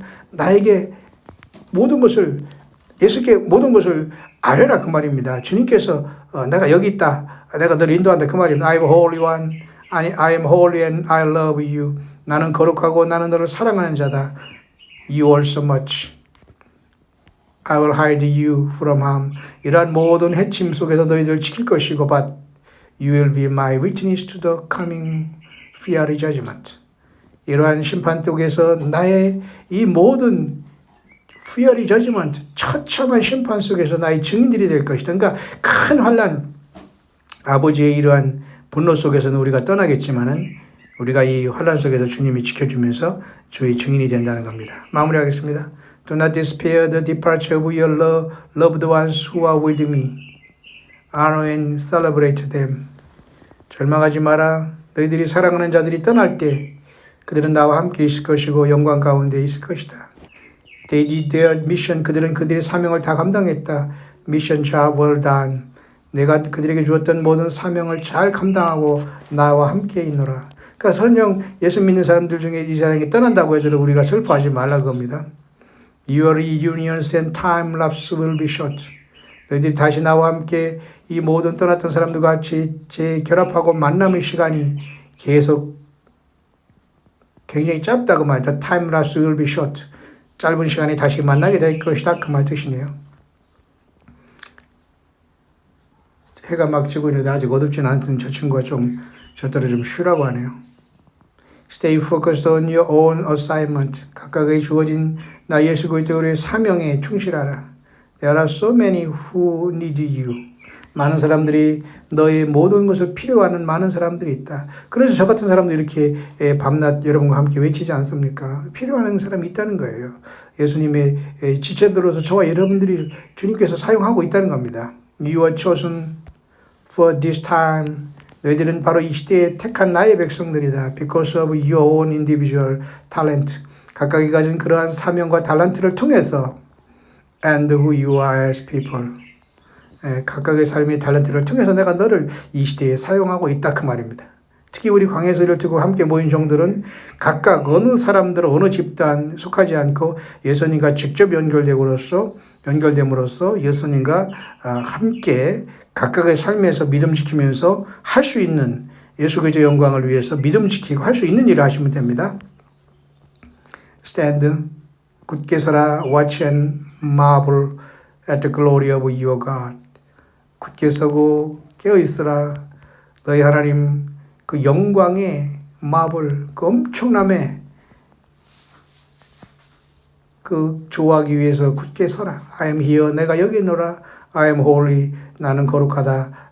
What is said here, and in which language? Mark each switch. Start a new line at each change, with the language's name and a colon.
Korean: 나에게 모든 것을 예수께 모든 것을 아뢰라 그 말입니다. 주님께서 내가 여기 있다. 내가 너를 인도한다 그 말입니다.
English: I am holy one. I am holy and I love you.
Korean: 나는 거룩하고 나는 너를 사랑하는 자다.
English: You are so much. I will hide you from harm.
Korean: 이러한 모든 해침 속에서 너희들을 지킬 것이고
English: but you will be my witness to the coming fiery judgment.
Korean: 이러한 심판 속에서 나의 이 모든
English: fiery judgment,
Korean: 처참한 심판 속에서 나의 증인들이 될 것이다. 그러니까 큰 환난, 아버지의 이러한 분노 속에서는 우리가 떠나겠지만은 우리가 이 환난 속에서 주님이 지켜주면서 주의 증인이 된다는 겁니다. 마무리하겠습니다.
English: Do not despair the departure of your loved ones who are with me. Honor and celebrate them.
Korean: 절망하지 마라. 너희들이 사랑하는 자들이 떠날 때 그들은 나와 함께 있을 것이고 영광 가운데 있을 것이다.
English: They did their mission.
Korean: 그들은 그들의 사명을 다 감당했다.
English: Mission job well done.
Korean: 내가 그들에게 주었던 모든 사명을 잘 감당하고 나와 함께 있노라. 그러니까 설령 예수 믿는 사람들 중에 이 사람이 떠난다고 해도 우리가 슬퍼하지 말라는 겁니다.
English: Your reunions and time lapse will be short.
Korean: 너희들이 다시 나와 함께 이 모든 떠났던 사람들과 같이 재결합하고 만남의 시간이 계속 굉장히 짧다고 말이다.
English: Time lapse will be short.
Korean: 짧은 시간에 다시 만나게 될 것이다. 그 말 뜻이네요. 해가 막 지고 있는데 아직 어둡지는 않던 저 친구가 저대로 좀 쉬라고 하네요.
English: Stay focused on your own assignment.
Korean: 각각의 주어진 나 예수 그리스도의 사명에 충실하라.
English: There are so many who need you.
Korean: 많은 사람들이 너의 모든 것을 필요하는 많은 사람들이 있다. 그래서 저 같은 사람도 이렇게 밤낮 여러분과 함께 외치지 않습니까? 필요한 사람이 있다는 거예요. 예수님의 지체들로서 저와 여러분들이 주님께서 사용하고 있다는 겁니다.
English: You are chosen for this time.
Korean: 너희들은 바로 이 시대에 택한 나의 백성들이다.
English: Because of your own individual talent.
Korean: 각각이 가진 그러한 사명과 달란트를 통해서
English: and who you are as people.
Korean: 각각의 삶의 탤런트를 통해서 내가 너를 이 시대에 사용하고 있다 그 말입니다. 특히 우리 광야 소리를 듣고 함께 모인 종들은 각각 어느 사람들 어느 집단 속하지 않고 예수님과 직접 연결됨으로써 예수님과 함께 각각의 삶에서 믿음 지키면서 할 수 있는 예수 그리스도의 영광을 위해서 믿음 지키고 할 수 있는 일을 하시면 됩니다.
English: Stand,
Korean: 굳게 서라,
English: watch and marvel at the glory of your God.
Korean: 굳게 서고 깨어있으라. 너희 하나님 그 영광의 마블, 그 엄청남의 그 좋아하기 위해서 굳게 서라.
English: I am here.
Korean: 내가 여기 있노라.
English: I am holy.
Korean: 나는 거룩하다.